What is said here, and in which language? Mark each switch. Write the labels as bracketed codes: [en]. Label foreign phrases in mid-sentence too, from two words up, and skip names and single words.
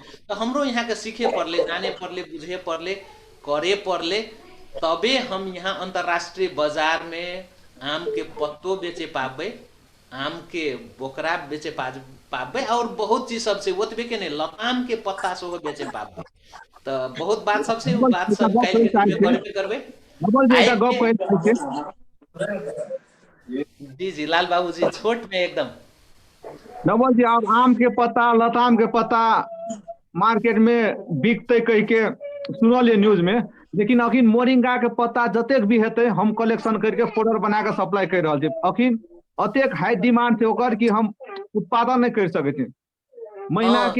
[mai] तो हमरो यहाँ के सीखे पड़ले, जाने पड़ले, बुझे पड़ले, करे पड़ले, तबे हम यहाँ अंतरराष्ट्रीय बाजार में आम के पत्तो बेचे पाबे, आम के बोकरा बेचे पाबे और बहुत चीज सब से ओतबे के नहीं लताम के पत्ता सेहो बेचे पाबे। तो बहुत बात सब से बात सब काल के करबे। जी जी लाल बाबू जी, छोट में एकदम। नवल जी, अब आम के पत्ता, लताम के पत्ता मार्केट में बिकते कह के सुनलिए न्यूज में, लेकिन अखिन मोरिंगा के पत्ता जतेक भी हेतै हम कलेक्शन करके पाउडर बना के सप्लाई कर रहल छी। अखिन अतेक हाई डिमांड छै ओकर कि हम उत्पादन नहीं कर सकै छी। महीना के